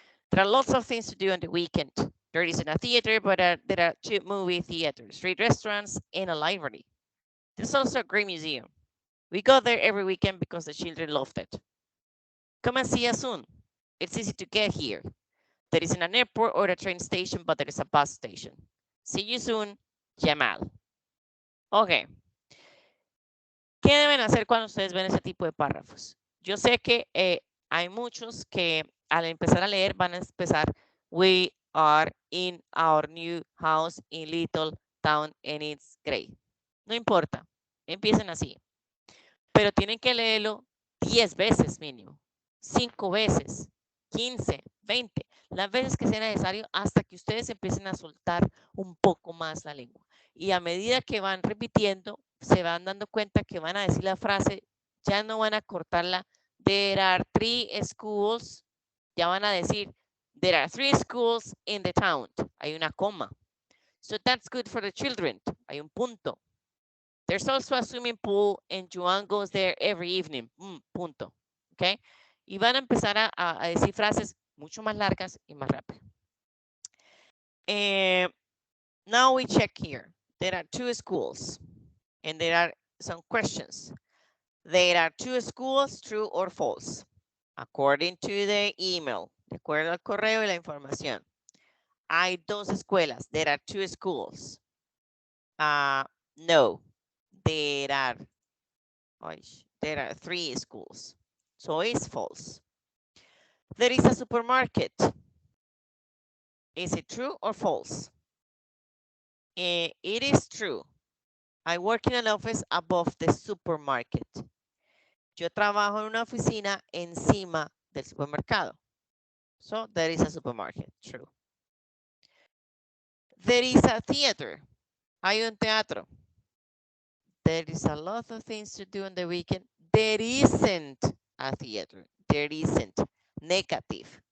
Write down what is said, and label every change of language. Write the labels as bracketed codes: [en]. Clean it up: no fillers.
[en] There are lots of things to do on the weekend. There isn't a theater, but there are 2 movie theaters, 3 restaurants, and a library. There's also a great museum. We go there every weekend because the children loved it. Come and see us soon. It's easy to get here. There isn't an airport or a train station, but there is a bus station. See you soon, Jamal. Ok. [es] ¿Qué deben hacer cuando ustedes ven ese tipo de párrafos? Yo sé que hay muchos que al empezar a leer van a empezar, [en] we are in our new house in Little Town and it's great. [es] No importa, empiecen así. Pero tienen que leerlo 10 veces mínimo, 5 veces, 15, 20, las veces que sea necesario hasta que ustedes empiecen a soltar un poco más la lengua. Y a medida que van repitiendo, se van dando cuenta que van a decir la frase, ya no van a cortarla, [en] there are 3 schools, ya van a decir, there are 3 schools in the town, [es] hay una coma. [en] So that's good for the children, [es] hay un punto. [en] There's also a swimming pool and Juan goes there every evening. [es] Punto. ¿Ok? Y van a empezar a decir frases mucho más largas y más rápido. [en] Now we check here. There are 2 schools and there are some questions. There are 2 schools, true or false? According to the email. [es] De acuerdo al correo y la información. Hay 2 escuelas. [en] There are 2 schools. [es] No. [en] There are 3 schools. So it's false. There is a supermarket. Is it true or false? It is true. I work in an office above the supermarket. [es] Yo trabajo en una oficina encima del supermercado. [en] So there is a supermarket. True. There is a theater. [es] Hay un teatro. [en] There is a lot of things to do on the weekend. There isn't a theater. There isn't. Negative.